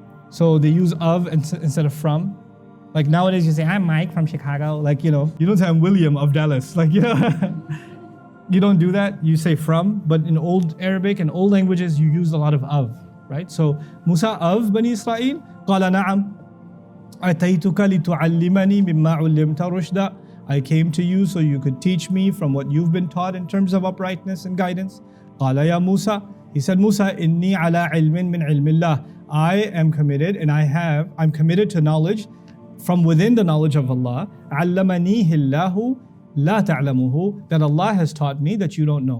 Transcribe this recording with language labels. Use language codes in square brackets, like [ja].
[en] So they use of instead of from. Like nowadays you say, I'm Mike from Chicago. Like, you know, you don't say I'm William of Dallas. Like, yeah. You don't do that. You say from. But in Old Arabic and old languages, you use a lot of, right? So Musa of Bani Israel. [ar] قال نعم. أتيتك لتعلمني مما علمت رشدا. [en] I came to you so you could teach me from what you've been taught in terms of uprightness and guidance. [ar] قال يا موسى. [en] He said, Musa, [ar] إني على علم من علم الله. [en] I am committed and I'm committed to knowledge from within the knowledge of Allah. [ar] علمنيه الله لا تعلمه, [en] that Allah has taught me that you don't know.